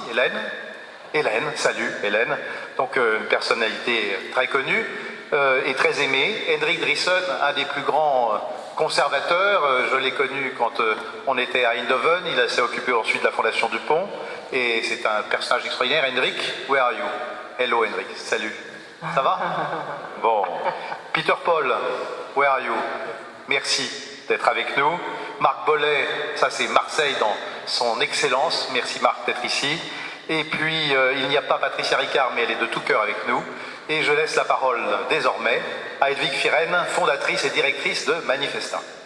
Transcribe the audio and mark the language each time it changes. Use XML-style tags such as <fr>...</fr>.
<fr>Hélène, salut Hélène. Donc une personnalité très connue et très aimée. Hendrik Driessen, un des plus grands conservateurs. Je l'ai connu quand on était à Eindhoven. Il s'est occupé ensuite de la Fondation Dupont. Et c'est un personnage extraordinaire.</fr> <en>Hendrik, where are you? Hello Hendrik,</en> <fr>salut. Ça va? Bon.</fr> <en>Peter Paul, where are you?</en> <fr>Merci d'être avec nous. Marc Bollet, ça c'est Marseille dans son excellence. Merci Marc d'être ici. Et puis, il n'y a pas Patricia Ricard, mais elle est de tout cœur avec nous. Et je laisse la parole désormais à Hedwig Virène, fondatrice et directrice de Manifesta.</fr>